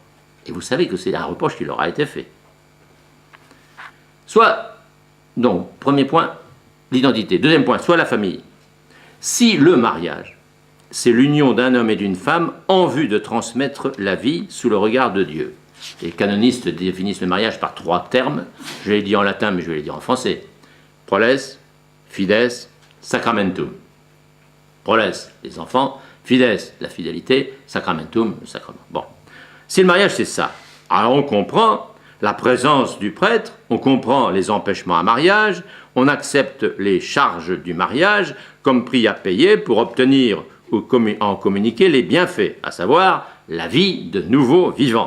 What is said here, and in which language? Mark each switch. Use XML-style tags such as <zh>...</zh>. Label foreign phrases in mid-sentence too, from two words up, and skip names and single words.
<fr>Et vous savez que c'est un reproche qui leur a été fait. Donc, premier point, l'identité. Deuxième point, soit la famille. Si le mariage, c'est l'union d'un homme et d'une femme en vue de transmettre la vie sous le regard de Dieu. Les canonistes définissent le mariage par 3 termes. Je l'ai dit en latin, mais je vais les dire en français.</fr> <la>Proles, fides, sacramentum.</la> <fr>Proles, les enfants. Fides, la fidélité. Sacramentum, le sacrement. Bon. Si le mariage, c'est ça, alors on comprend la présence du prêtre, on comprend les empêchements à mariage, on accepte les charges du mariage comme prix à payer pour obtenir ou en communiquer les bienfaits, à savoir la vie de nouveaux vivants.</fr>